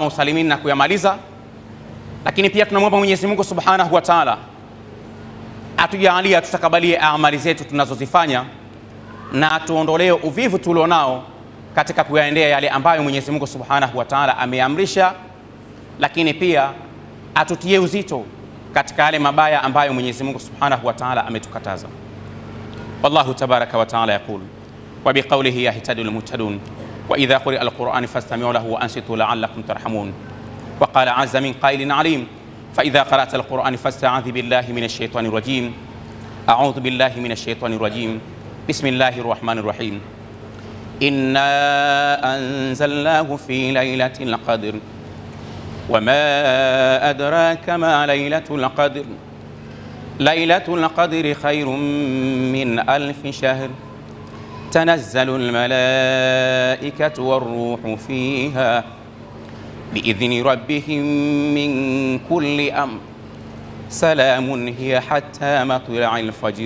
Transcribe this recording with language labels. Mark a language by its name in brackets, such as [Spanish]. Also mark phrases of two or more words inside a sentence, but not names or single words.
[Swahili] usalimini na kuyamaliza, lakini pia tunamwomba Mwenyezi Mungu [Arabic] سبحانه وتعالى [Swahili] atujalie, atutakabalie amali zetu tunazozifanya na atuondolee uvivu tulionao katika kuyaendea yale ambayo Mwenyezi Mungu [Arabic] سبحانه وتعالى [Swahili] ameamrisha, lakini pia atutie uzito katika yale mabaya ambayo Mwenyezi Mungu [Arabic] سبحانه وتعالى [Swahili] ametukataza. [Arabic] والله تبارك وتعالى يقول وبقوله يهتدي المهتدون وإذا قرئ القرآن فاستمعوا له وأنصتوا لعلكم ترحمون وقال عز من قائل عليم فإذا قرأت القرآن فاستعذ بالله من الشيطان الرجيم أعوذ بالله من الشيطان الرجيم بسم الله الرحمن الرحيم إنا أنزلناه في ليلة القدر وما أدراك ما ليلة القدر ليلة القدر خير من 1000 شهر تنزل الملائكة والروح فيها بإذن ربهم من كل أمر سلام هي حتى مطلع الفجر.